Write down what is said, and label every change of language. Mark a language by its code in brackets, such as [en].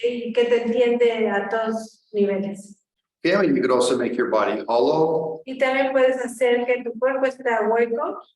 [es] Y que te entiende a todos niveles. [en] Yeah, you could also make your body hollow. [es] Y también puedes hacer que tu cuerpo esté hueco.